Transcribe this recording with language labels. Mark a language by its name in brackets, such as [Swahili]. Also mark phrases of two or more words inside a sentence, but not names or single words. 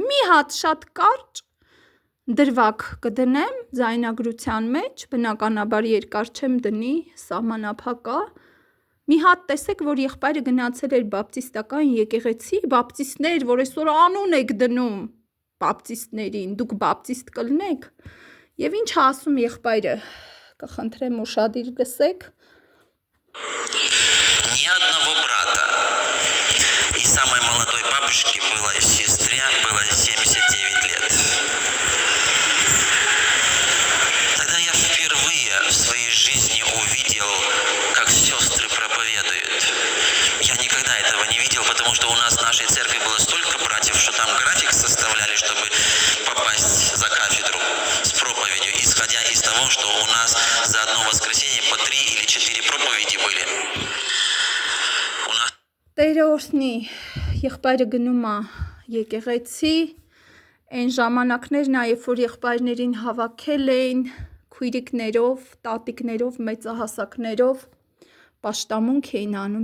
[Armenian] մի հատ շատ կարճ դրվագ կդնեմ ձայնագրության մեջ, բնականաբար երկար չեմ դնի, սահմանափակ է։ Մի հատ տեսեք, որ եղբայրը գնացել էր բապտիստական եկեղեցի, բապտիստներ, որ այսօր անուն եք դնում բապտիստներին, дուք բապտիստ կլնեք։ Եվ ինչ ասում եղբայրը, կխնդրեմ ուշադիր լսեք։ [Russian] Ни одного брата. И самой молодой бабушке сестре было 79 лет. Тогда я впервые в своей жизни увидел, как сестры проповедуют. Я никогда этого не видел, потому что у нас в нашей церкви было столько братьев, что там график составляли, чтобы попасть за кафедру с проповедью, исходя из того, что у нас за одно воскресенье по 3 или 4 проповеди были. [Armenian] Տերը օրհնի, եղբայրը գնում է եկեղեցի, այն ժամանակներն է, երբ որ եղբայրներին հավաքել էին քույրիկներով, տատիկներով, մեծահասակներով, պաշտամունք էին անում